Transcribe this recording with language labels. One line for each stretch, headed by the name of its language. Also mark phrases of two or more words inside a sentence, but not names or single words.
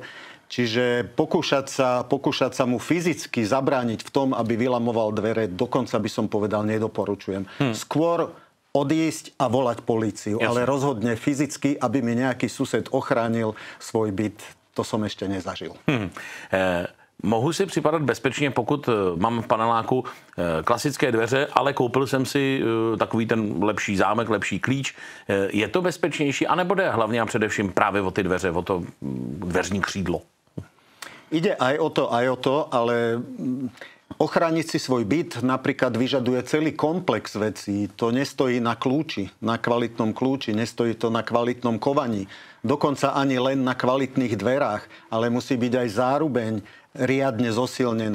Slovak: Čiže pokúšať sa mu fyzicky zabrániť v tom, aby vylamoval dvere, dokonca by som povedal, nedoporučujem. Skôr odísť a volať políciu, ale rozhodne fyzicky, aby mi nejaký sused ochránil svoj byt, to som ešte nezažil.
Czech: Mohu si připadat bezpečně, pokud mám v paneláku klasické dveře, ale koupil jsem si takový ten lepší zámek, lepší klíč. Je to bezpečnější, anebo jde hlavně a především právě o ty dveře, o to dveřní křídlo?
Slovak: Ide aj o to, ale ochrániť si svoj byt napríklad vyžaduje celý komplex vecí. To nestojí na kľúči, na kvalitnom kľúči, nestojí to na kvalitnom kovaní. Dokonca ani len na kvalitných dverách, ale musí byť aj zárubeň riadne zosilnená.